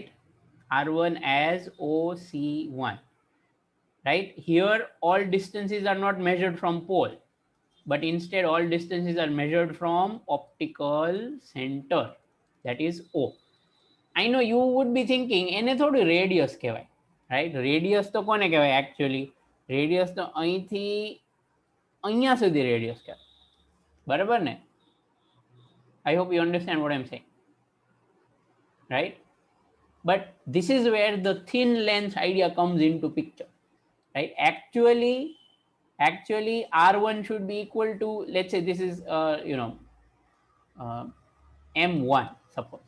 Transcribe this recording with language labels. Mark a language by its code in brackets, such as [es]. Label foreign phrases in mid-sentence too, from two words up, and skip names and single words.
[en] R1 as OC1, right? Here all distances are not measured from pole, but instead all distances are measured from optical center, that is O. I know you would be thinking [gu] એને થોડું [en] radius કહેવાય, right? [gu] Radius તો કોને કહેવાય actually? Radius તો અહીંથી અહીંયા સુધી radius કહેવાય, બરાબર ને? [en] I hope you understand what I'm saying, right? But this is where the thin lens idea comes into picture, right? Actually R1 should be equal to, let's say this is M1, suppose.